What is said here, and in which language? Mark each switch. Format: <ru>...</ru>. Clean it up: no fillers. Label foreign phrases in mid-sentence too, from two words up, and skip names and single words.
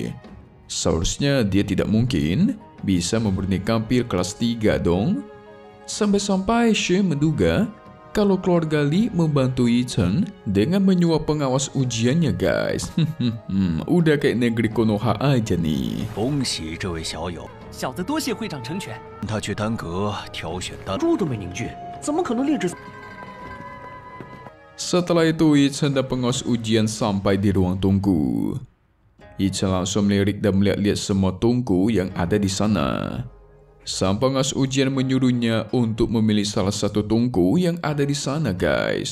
<id>Seharusnya dia tidak mungkin bisa memurnikan pil kelas 3 dong. Sampai-sampai Shi menduga kalau keluarga Li membantu Yi Chen dengan menyuap pengawas ujiannya guys. Udah kayak negeri Konoha aja nih.</id> <zh>恭喜这位小友，小子多谢会长成全。他去丹阁挑选丹珠都没凝聚，怎么可能劣质？</zh> <id>Setelah itu Yi Chen dan pengawas ujian sampai di ruang tunggu. Yi Chen langsung melirik dan melihat-lihat semua tungku yang ada di sana. Sang pengawas ujian menyuruhnya untuk memilih salah satu tungku yang ada di sana guys.</id>